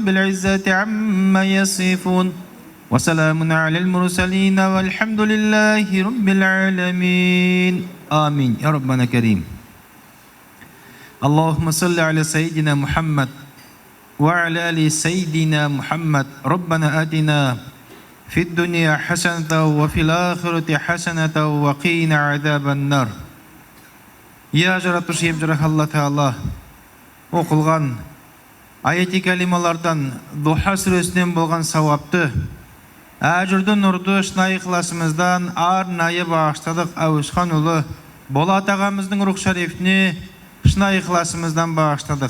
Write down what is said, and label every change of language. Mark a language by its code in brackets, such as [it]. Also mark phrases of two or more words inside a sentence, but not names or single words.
[ar] العزة عما يصفون وسلام على المرسلين والحمد لله رب العالمين آمين يا ربنا كريم اللهم صل على سيدنا محمد وعلى آل سيدنا محمد ربنا آتنا في الدنيا حسنة وفي الآخرة حسنة وقنا عذاب النار يا [kk] жаратушы ебжарах Алла Таала оқылған аяти калималардан Духа сүресінен болған сауапты әжірді нұрды шынайы ықыласымыздан арнайы бағыштадық Әуесхан ұлы Болат ағамыздың рух шарифіне шынайы ықыласымыздан бағыштадық.